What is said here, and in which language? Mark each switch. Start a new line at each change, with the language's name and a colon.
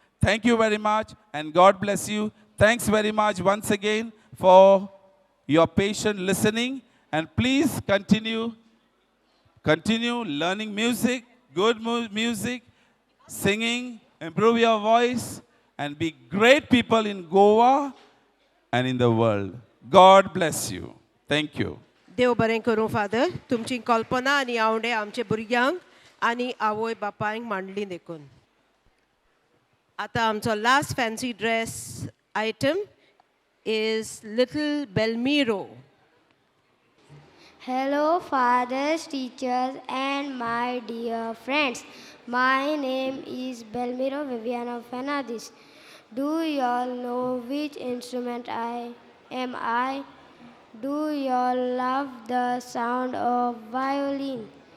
English: Thank you very much and God bless you. Thanks very much once again for your patient listening, and please continue learning music, good music, singing, improve your voice, and be great people in Goa and in the world. God bless you. Thank you.
Goan Konkani: देव बरें करूं father. तुमची कल्पना आनी आवडे आमचे भुरग्यांक आनी आवय बापायंक मांडली देखून. आतां आमचो last fancy dress item
English: is little
Goan Konkani: Belmiro.
English: Hello, fathers, teachers, and my dear friends. My name is Belmiro Viviana Fernandez. Do you all know which instrument I am? Do you all love the sound of violin?